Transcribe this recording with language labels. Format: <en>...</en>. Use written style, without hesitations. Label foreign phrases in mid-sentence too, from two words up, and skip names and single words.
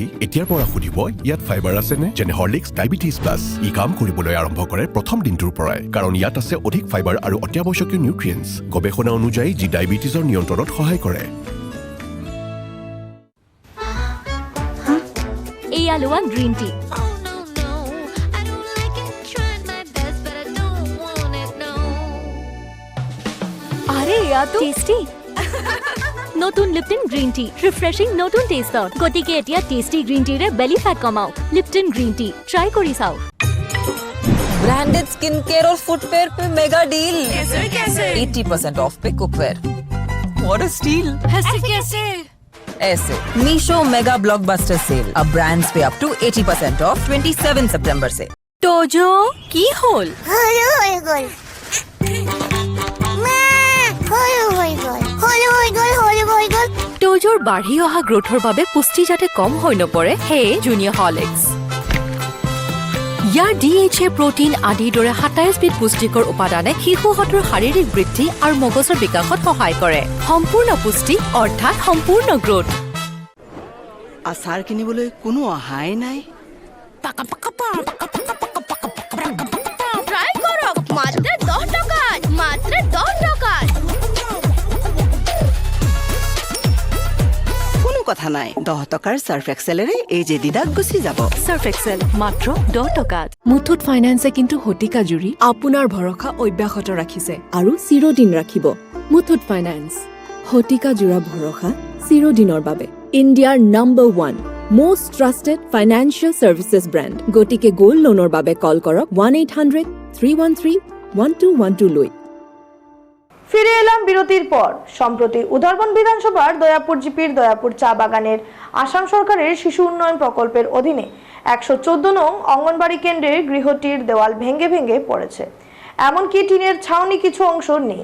<as>এতিয়াৰ পৰা সুধিব, ইয়াত ফাইবাৰ আছেনে? যেনে হৰলিক্স ডায়েবেটিছ প্লাছ। ই কাম কৰিবলৈ আৰম্ভ কৰে প্ৰথম দিনটোৰ পৰাই, কাৰণ ইয়াত আছে অধিক ফাইবাৰ আৰু অত্যাৱশ্যকীয় নিউট্ৰিয়েণ্টছ, গৱেষণা অনুযায়ী যি ডায়েবেটিছৰ নিয়ন্ত্ৰণত সহায় কৰে। এয়া লোৱা</as> <en>green tea. Oh no, no, I don't like it. Tried my best, but I don't want it, no.</en> <as>আরে এয়া তো টেস্টি। নতুন লিপটন গ্ৰীণ টি, ৰিফ্ৰেছিং নতুন টেষ্টত। গতিকে এতিয়া টেষ্টি গ্ৰীণ টিৰে</as> <en>belly fat</en> <as>কমাওক। লিপটন গ্ৰীণ টি ট্ৰাই কৰি চাওক।</as> <en>branded skin care</en> <hi>और फुटवेयर पे</hi> <en>mega deal.</en> <hi>कैसे 80% ऑफ पे कुकवेयर।</hi> <en>what a steal.</en> <hi>कैसे ऐसे मीशो</hi> <en>mega blockbuster sale,</en> <hi>अब ब्रांड्स पे</hi> <en>up to 80% off</en> <hi>27 सितंबर से।</hi> <as>তোজো কি হল?</as> <bn>হলো হয়ে গল মা, হলো হয়ে গল, হলো হয়ে গল, হলো হয়ে গল।</bn> <as>তোজোৰ বাঢ়ি অহা গ্ৰোথৰ বাবে পুষ্টি যাতে কম হৈ নপৰে, সেয়ে জুনিয়ৰ হৰলিক্স। ইয়াৰ DHA প্ৰটিন আদিৰ দৰে 27 বিধ পুষ্টিকৰ উপাদানে শিশুহঁতৰ শাৰীৰিক বৃদ্ধি আৰু মগজৰ বিকাশত সহায় কৰে। সম্পূৰ্ণ পুষ্টি অৰ্থাৎ সম্পূৰ্ণ গ্ৰোথ। আচাৰ কিনিবলৈ কোনো অহাই নাই।</as> <bn>ট্রাই করো মাত্র 10 টাকা, মাত্র 10 টাকা।</bn> <as>কোনো কথা নাই, 10 টকাৰ সাৰ্ফ এক্সেলেৰে এই যে দিদাক গুচি যাব। সাৰ্ফ এক্সেল মাত্ৰ 10 টকাত। মুথুত ফাইনেন্সে কিন্তু শতিকা জুৰি আপোনাৰ ভৰসা অব্যাহত ৰাখিছে আৰু চিৰদিন ৰাখিব। মুথুত ফাইনেন্স, শতিকা জোৰা ভৰসা চিৰদিনৰ বাবে।</as> <en>ইণ্ডিয়াৰ #1 most trusted financial services brand।</en> <as>গতিকে</as> <en>gold loanৰ</en> <as>বাবে কল কৰক 1-800-313-1212 লৈ।</as> <bn>ফিরে এলাম বিরতির পর। সম্প্রতি উদারবন বিধানসভার দয়াপুর জিপির দয়াপুর চা বাগানের আসাম সরকারের শিশু উন্নয়ন প্রকল্পের অধীনে 114 নং অঙ্গনবাড়ি কেন্দ্রের গৃহটির দেওয়াল ভেঙে ভেঙে পড়েছে, এমনকি টিনের ছাউনি কিছু অংশ নেই।</bn>